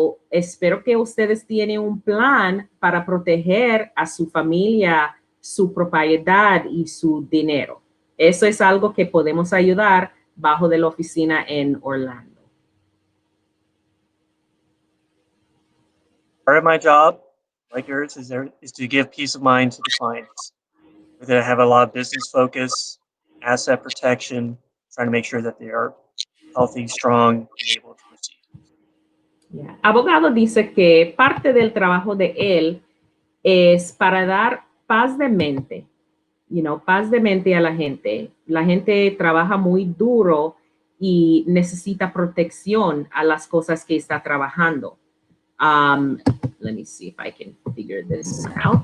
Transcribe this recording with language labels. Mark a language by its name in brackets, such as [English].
[Spanish] Espero que ustedes tienen un plan para proteger a su familia, su propiedad y su dinero. Eso es algo que podemos ayudar bajo de la oficina en Orlando. [English] Part of my job, like yours, is to give peace of mind to the clients. Whether they have a lot of business focus, asset protection, trying to make sure that they are healthy, strong, and able to proceed. Yeah. [Spanish] Abogado dice que parte del trabajo de él es para dar paz de mente, paz de mente a la gente. La gente trabaja muy duro y necesita protección a las cosas que está trabajando. [English] Let me see if I can figure this out.